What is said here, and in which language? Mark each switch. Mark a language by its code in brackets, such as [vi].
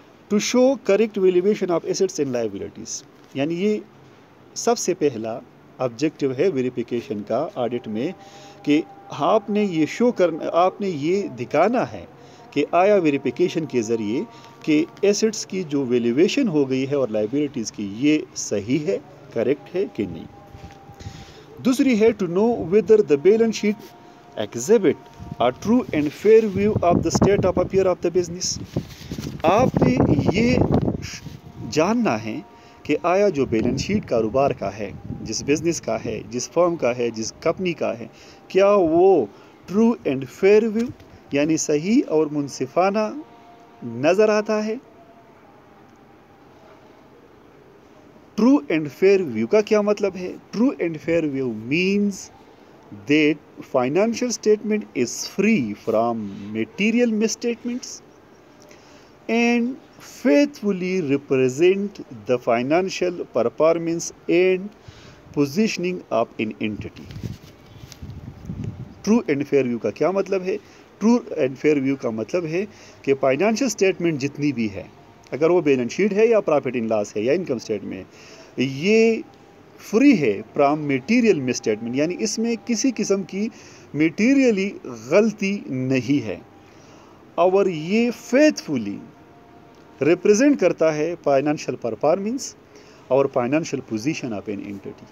[en] to show correct valuation of assets and liabilities, [ur] یعنی یہ سب سے پہلا آبجیکٹیو ہے ویریفیکیشن کا آڈٹ میں کہ آپ نے یہ شو کرنا، آپ نے یہ دکھانا ہے کہ آیا ویریفیکیشن کے ذریعے کہ ایسٹس کی جو ویلیویشن ہو گئی ہے اور لائبلٹیز کی یہ صحیح ہے، کریکٹ ہے کہ نہیں. دوسری ہے [en] To know whether the balance sheet exhibit a true and fair view of the state of affairs of the business. آپ نے یہ جاننا ہے کہ آیا جو بیلنس شیٹ کاروبار کا ہے، جس بزنس کا ہے، جس فرم کا ہے، جس کمپنی کا ہے، کیا وہ ٹرو اینڈ فیئر ویو یعنی صحیح اور منصفانہ نظر آتا ہے. [ur] ٹرو اینڈ فیئر ویو کا کیا مطلب ہے؟ [en] True and fair view means that financial statement is free from material misstatements and faithfully represent the financial performance and positioning of an entity. [ur] True and fair view کا کیا مطلب ہے؟ True and fair view کا مطلب ہے کہ financial statement جتنی بھی ہے، اگر وہ بیلنس شیٹ ہے یا پروفٹ ان لاس ہے یا انکم اسٹیٹمنٹ، یہ فری ہے فرام میٹیریل مسٹیٹمنٹ، یعنی اس میں کسی قسم کی میٹیریلی غلطی نہیں ہے، اور یہ فیتھفلی ریپرزینٹ کرتا ہے فائنانشیل پرفارمنس اور financial position of an entity.